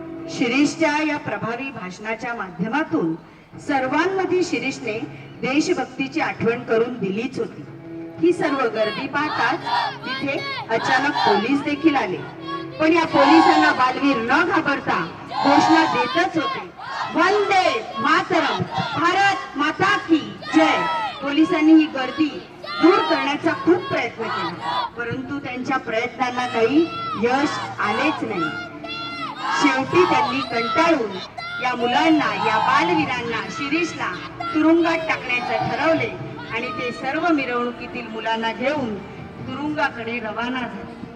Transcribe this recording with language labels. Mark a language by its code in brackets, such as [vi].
[mr] शिरीषच्या या प्रभावी भाषणाच्या माध्यमातून सर्वांमध्ये शिरीषने देशभक्तीची आठवण करून दिलीच होती. ही सर्व गर्दी पाहताच तिथे अचानक पोलीस देखील आले. पण या पोलिसांना बालवीर न घाबरता घोषणा देतच होते. [hi] वंदे मातरम, भारत माता की जय. [mr] पोलिसांनी ही गर्दी दूर करण्याचा खूप प्रयत्न केला, परंतु त्यांच्या प्रयत्नांना काही यश आलेच नाही. शेवटी त्यांनी कंटाळून या मुलांना, या बालवीरांना, शिरीषला तुरुंगात टाकण्याचे ठरवले आणि ते सर्व मिरवणुकीतील मुलांना घेऊन तुरुंगाकडे रवाना झाले.